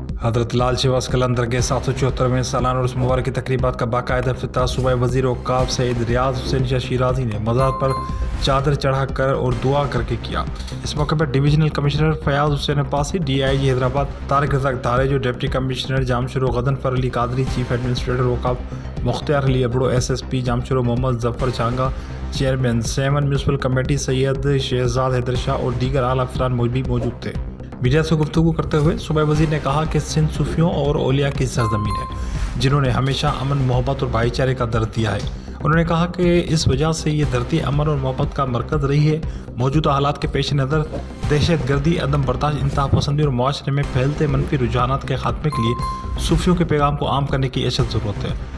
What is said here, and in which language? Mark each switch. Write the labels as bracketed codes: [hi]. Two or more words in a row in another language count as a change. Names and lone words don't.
[ur] حضرت لال شیواس قلندر کے 774ویں سالانہ عرس مبارک کی تقریبات کا باقاعدہ افتتاح صوبائی وزیر اوقاف سید ریاض حسین شاہ شیرازی نے مزار پر چادر چڑھا کر اور دعا کر کے کیا. اس موقعے پر [en] Divisional Commissioner [ur] فیاض حسین پاسی، DIG حیدرآباد طارق رزاق تاریجو, [en] Deputy Commissioner [ur] جامشورو غضنفر علی قادری, [en] Chief Administrator [ur] اوقاف مختیار علی ابڑو، SSP جامشورو محمد ظفر چھانگا, [en] Chairman 7 Municipal Committee [ur] سید شہزاد حیدر شاہ اور دیگر اعلیٰ افراد بھی موجود تھے. میڈیا سے گفتگو کرتے ہوئے صوبائی وزیر نے کہا کہ سندھ صوفیوں اور اولیا کی سرزمین ہے جنہوں نے ہمیشہ امن، محبت اور بھائی چارے کا درد دیا ہے. انہوں نے کہا کہ اس وجہ سے یہ دھرتی امن اور محبت کا مرکز رہی ہے. موجودہ حالات کے پیش نظر دہشت گردی، عدم برداشت، انتہا پسندی اور معاشرے میں پھیلتے منفی رجحانات کے خاتمے کے لیے صوفیوں کے پیغام کو عام کرنے کی اشد ضرورت ہے.